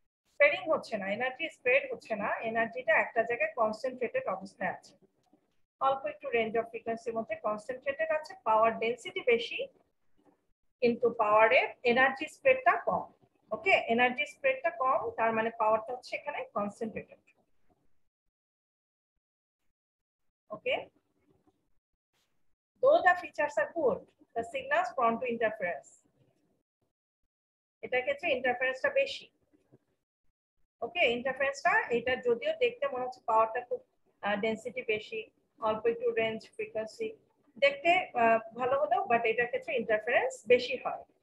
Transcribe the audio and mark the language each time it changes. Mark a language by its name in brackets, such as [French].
[Bangla] Spreading হচ্ছে না, energy spread হচ্ছে না, এনার্জিটা একটা জায়গায় কনসেন্ট্রেটেড অবস্থায় আছে। অল্প একটু রেঞ্জ অফ ফ্রিকোয়েন্সির মধ্যে কনসেন্ট্রেটেড আছে, পাওয়ার ডেনসিটি বেশি কিন্তু পাওয়ারের এনার্জি স্প্রেডটা কম। ওকে, এনার্জি স্প্রেডটা কম তার মানে পাওয়ারটা হচ্ছে এখানে concentrated. [English] Okay, though the features are good, the signals prone to interference. [Bangla] এটা ক্ষেত্রে ইন্টারফারেন্সটা বেশি। ওকে, ইন্টারফারেন্সটা এটা যদিও দেখতে মনে হচ্ছে পাওয়ারটা খুব ডেনসিটি বেশি, অল্প একটু রেঞ্জ ফ্রিকোয়েন্সি দেখতে ভালো হলেও বাট এটার ক্ষেত্রে ইন্টারফারেন্স বেশি হয়।